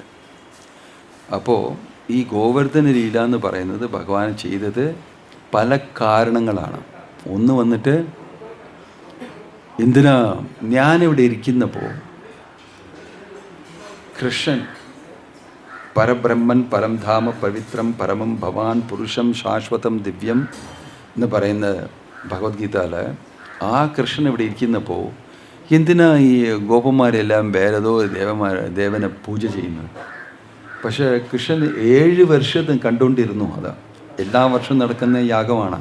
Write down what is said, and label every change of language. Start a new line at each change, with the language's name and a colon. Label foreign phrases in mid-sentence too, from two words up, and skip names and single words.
Malayalam: അപ്പോൾ ഈ ഗോവർദ്ധന ലീല എന്ന് പറയുന്നത് ഭഗവാൻ ചെയ്തത് പല കാരണങ്ങളാണ്. ഒന്ന് വന്നിട്ട്, എന്തിനാ ഞാനിവിടെ ഇരിക്കുന്നപ്പോൾ കൃഷ്ണൻ പരബ്രഹ്മൻ, പരംധാമ,
Sanskrit: പവിത്രം, പരമം, ഭവാൻ, പുരുഷം, ശാശ്വതം, ദിവ്യം
Malayalam: എന്ന് പറയുന്ന ഭഗവത്ഗീതയിൽ ആ കൃഷ്ണൻ ഇവിടെ ഇരിക്കുന്നപ്പോൾ എന്തിനാ ഈ ഗോപന്മാരെല്ലാം വേറേതോ ദേവനെ പൂജ ചെയ്യുന്നത്? പക്ഷേ കൃഷ്ണൻ 7 വർഷത്തും കണ്ടുകൊണ്ടിരുന്നു. അത് എല്ലാ വർഷവും നടക്കുന്ന യാഗമാണ്.